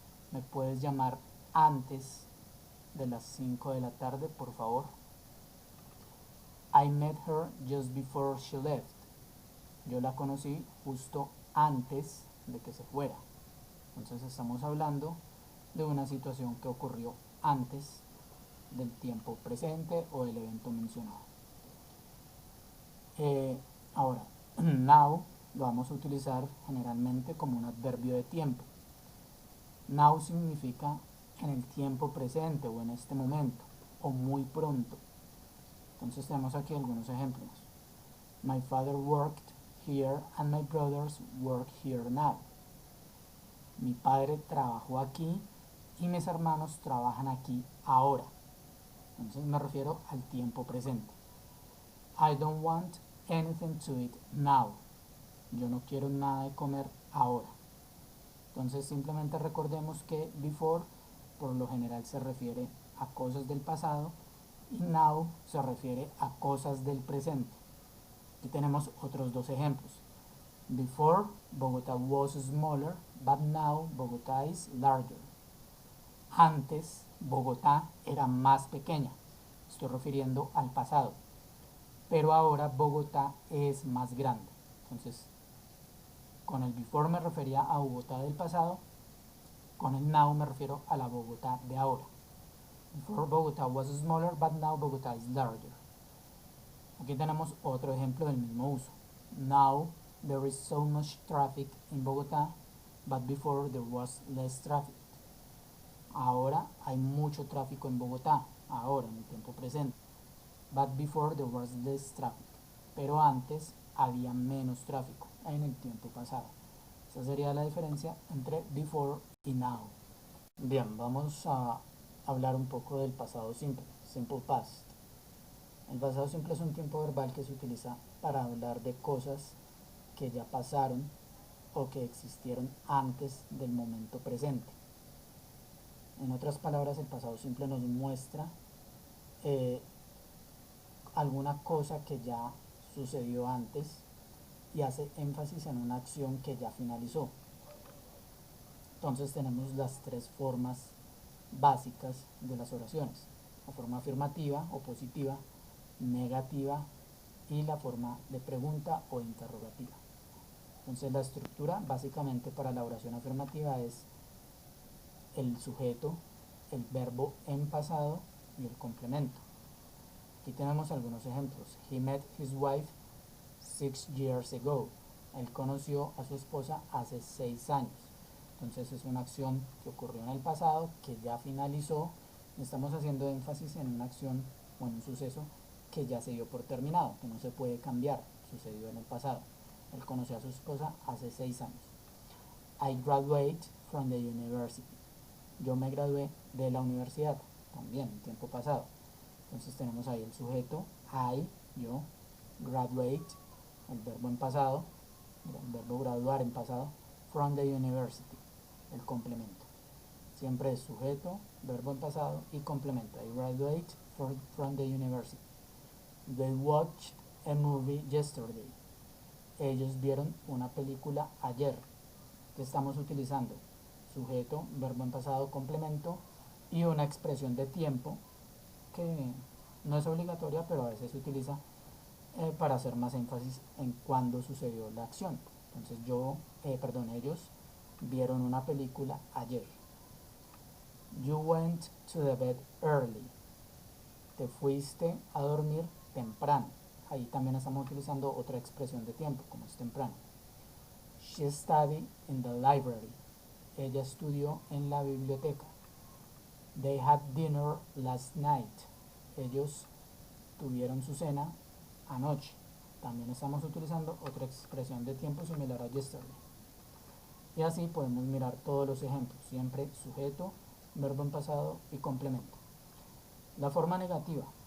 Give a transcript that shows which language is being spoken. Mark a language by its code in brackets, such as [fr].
[es] ¿Me puedes llamar antes de las 5 de la tarde, por favor? [en] I met her just before she left. [es] Yo la conocí justo antes de que se fuera. Entonces estamos hablando de una situación que ocurrió antes del tiempo presente o del evento mencionado. Ahora, now lo vamos a utilizar generalmente como un adverbio de tiempo. Now significa en el tiempo presente o en este momento o muy pronto. Entonces tenemos aquí algunos ejemplos. [en] My father worked here and my brothers work here now. [es] Mi padre trabajó aquí y mis hermanos trabajan aquí ahora. Entonces me refiero al tiempo presente. [en] I don't want anything to eat now. [es] Yo no quiero nada de comer ahora. Entonces simplemente recordemos que before por lo general se refiere a cosas del pasado y now se refiere a cosas del presente. Aquí tenemos otros dos ejemplos. [en] Before, Bogotá was smaller, but now Bogotá is larger. [es] Antes, Bogotá era más pequeña. Estoy refiriendo al pasado. Pero ahora Bogotá es más grande. Entonces, con el before me refería a Bogotá del pasado. Con el now me refiero a la Bogotá de ahora. [en] Before Bogotá was smaller, but now Bogotá is larger. [es] Aquí tenemos otro ejemplo del mismo uso. [en] Now there is so much traffic in Bogotá, but before there was less traffic. [es] Ahora hay mucho tráfico en Bogotá, ahora en el tiempo presente. [en] But before there was less traffic. [es] Pero antes había menos tráfico en el tiempo pasado. Esa sería la diferencia entre before y now. Bien, vamos a hablar un poco del pasado simple, simple past. El pasado simple es un tiempo verbal que se utiliza para hablar de cosas que ya pasaron o que existieron antes del momento presente. En otras palabras, el pasado simple nos muestra alguna cosa que ya sucedió antes y hace énfasis en una acción que ya finalizó. Entonces tenemos las tres formas básicas de las oraciones: la forma afirmativa o positiva, negativa y la forma de pregunta o interrogativa. Entonces la estructura básicamente para la oración afirmativa es el sujeto, el verbo en pasado y el complemento. Aquí tenemos algunos ejemplos. [en] He met his wife 6 years ago. [es] Él conoció a su esposa hace 6 años. Entonces es una acción que ocurrió en el pasado, que ya finalizó. Estamos haciendo énfasis en una acción o en un suceso que ya se dio por terminado, que no se puede cambiar, sucedió en el pasado. Él conoció a su esposa hace 6 años. [en] I graduated from the university. [es] Yo me gradué de la universidad, también en tiempo pasado. Entonces tenemos ahí el sujeto, I, yo, graduate, el verbo en pasado, el verbo graduar en pasado, [en] from the university, [es] el complemento. Siempre es sujeto, verbo en pasado y complemento. [en] I graduate from the university. They watched a movie yesterday. [es] Ellos vieron una película ayer. ¿Qué estamos utilizando? Sujeto, verbo en pasado, complemento y una expresión de tiempo que no es obligatoria, pero a veces se utiliza para hacer más énfasis en cuándo sucedió la acción. Entonces ellos Vieron una película ayer. [en] You went to the bed early. [es] Te fuiste a dormir temprano. Ahí también estamos utilizando otra expresión de tiempo, como es temprano. [en] She studied in the library. [es] Ella estudió en la biblioteca. [en] They had dinner last night. [es] Ellos tuvieron su cena anoche. También estamos utilizando otra expresión de tiempo similar a yesterday. Y así podemos mirar todos los ejemplos, siempre sujeto, verbo en pasado y complemento. La forma negativa.